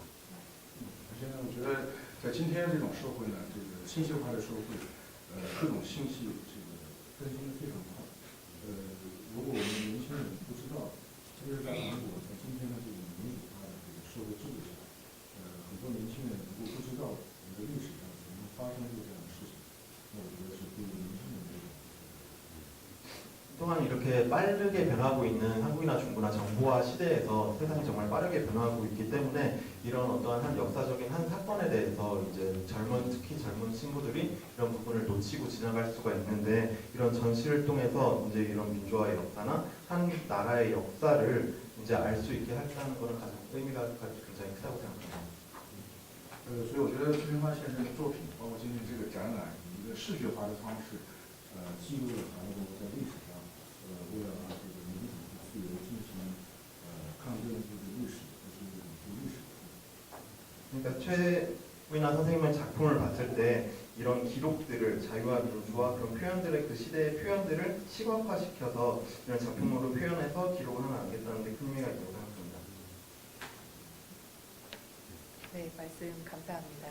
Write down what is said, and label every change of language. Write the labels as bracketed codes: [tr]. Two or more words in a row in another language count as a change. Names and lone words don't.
[zh] 现在我觉得在今天这种社会呢，这个信息化的社会，各种信息这个更新的非常快。如果我们年轻人不知道，其实在韩国在今天的这种民主化的这个社会制度下，很多年轻人如果不知道我们的历史上曾经发生过这样的事情，那我觉得是对于年轻人这种。 [ko] 또한 이렇게 빠르게 변하고 있는 한국이나 중국이나 정보화 시대에서 세상이 정말 빠르게 변화하고 있기 때문에 이런 어떠한 한 역사적인 한 사건에 대해서 이제 특히 젊은 친구들이 이런 부분을 놓치고 지나갈 수가 있는데 이런 전시를 통해서 이제 이런 민주화의 역사나 한 나라의 역사를 이제 알 수 있게 한다는 것은 가장 의미가 굉장히 크다고 생각합니다. [zh] 所以我觉得崔平发先生的作品，包括今天这个展览，以一个视觉化的方式，记录了韩国在历史上，为了这个民主和自由进行抗争的这个历史，这是一个历史。 [ko] 그러니까 최민아 선생님의 작품을 봤을 때 이런 기록들을 자유와 민주화 그런 표현들의 그 시대의 표현들을 시각화시켜서 이런 작품으로 표현해서 기록을 하면 안겠다는 데 큰 의미가 있다고 생각합니다. 네, 말씀 감사합니다.